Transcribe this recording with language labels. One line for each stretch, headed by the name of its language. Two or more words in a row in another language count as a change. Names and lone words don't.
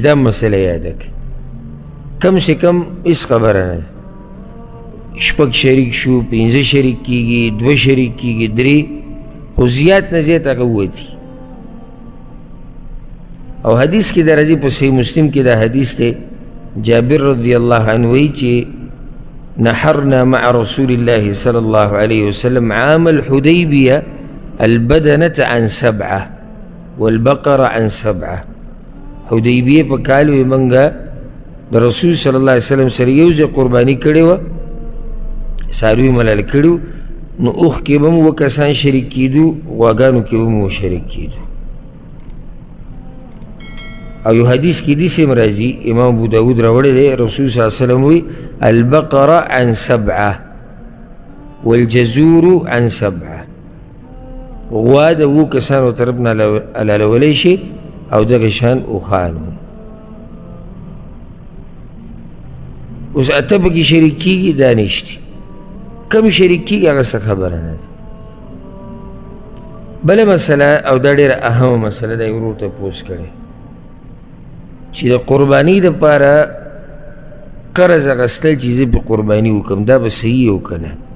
Pashto: دا مسله یاده کړئ.
Urdu: کم سے کم
Pashto: هېڅ خبره نه ده. شپږ شریک شو، پنځه شریک کېږي، دوه شریک کېږي، درې، خو زیات نه زیات هغه ووتي. او حدیث کې دا راځي په صحیح مسلم کې دا حدیث دی، جابر
Arabic: رضی الله عنه
Pashto: وایي چې
Arabic: نحرنا مع رسول الله صلى الله عليه وسلم عام الحديبية البدنة عن 7 والبقرة عن 7.
Pashto: حدیبیه په کال وی منګه د رسول
Arabic: صلی الله علیه وسلم
Pashto: سره یو ځای قرباني کړې وه، څاروي ملال کړي، نو اوښ کې به مو اووه کسان شریک کېدو، غواګانو کې به مو شریک کېدو. او یو حدیث کې داسې هم راځي، امام ابو داود راوړی دی، رسول
Arabic: صلی الله علیه وسلم
Pashto: وایي
Arabic: البقره عن 7 والجزور عن 7.
Pashto: غوا د اووه کسانو طرف نه حلالولی شي، او دغه شان اوښانو. اوس اته پکې شریک کېږي، دا نشته. کم شریک کېږي هغه څه خبره نه ده. بله مسله، او دا ډېره اهمه مسله ده، ورور تپوس کړی چې د قربانۍ دپاره قرض اخیستل چې زه پې قرباني وکړم، دا به صحیح او که نه؟